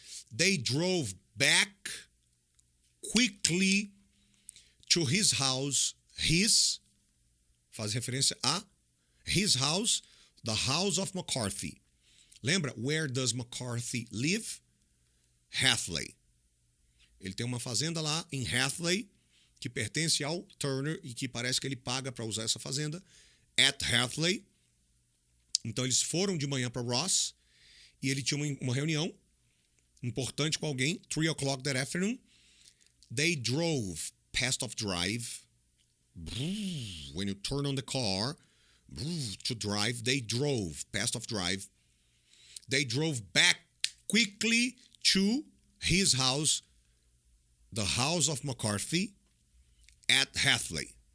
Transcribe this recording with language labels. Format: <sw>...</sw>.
<en>They drove back quickly to his house,</en> <pt>faz referência a</pt> <en>his house, the house of McCarthy.</en> <pt>Lembra,</pt> <en>where does McCarthy live? Hatley.</en> <pt>Ele tem uma fazenda lá em Hatley, que pertence ao Turner e que parece que ele paga para usar essa fazenda,</pt> <en>at Hatley.</en> <pt>Então eles foram de manhã para Ross e ele tinha uma reunião importante com alguém,</pt> <en>3 o'clock that afternoon. They drove past of drive. When you turn on the car to drive, they drove past of drive. They drove back quickly to his house, the house of McCarthy at Hatley.</en>